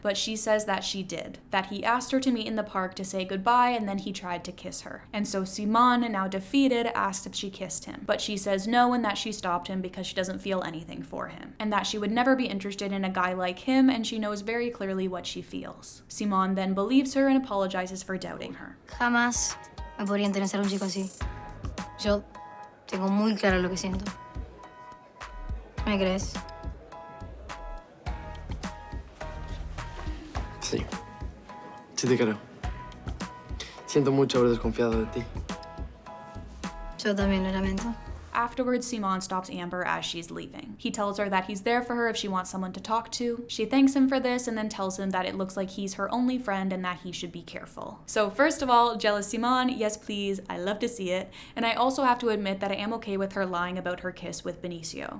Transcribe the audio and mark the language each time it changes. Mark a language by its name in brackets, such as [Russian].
[English] But she says that she did. That he asked her to meet in the park to say goodbye and then he tried to kiss her. And so Simón, now defeated, asks if she kissed him. But she says no and that she stopped him because she doesn't feel anything for him. And that she would never be interested in a guy like him and she knows very clearly what she feels. Simón then believes her and apologizes for doubting her. [Spanish] Jamás me podría interesar un chico así. Yo tengo muy claro lo que siento. ¿Me crees? Sí. Sí te creo. Siento mucho haber desconfiado de ti. Yo también lo lamento. [English] Afterwards, Simón stops Amber as she's leaving. He tells her that he's there for her if she wants someone to talk to. She thanks him for this and then tells him that it looks like he's her only friend and that he should be careful. So first of all, jealous Simón, yes please, I love to see it. And I also have to admit that I am okay with her lying about her kiss with Benicio.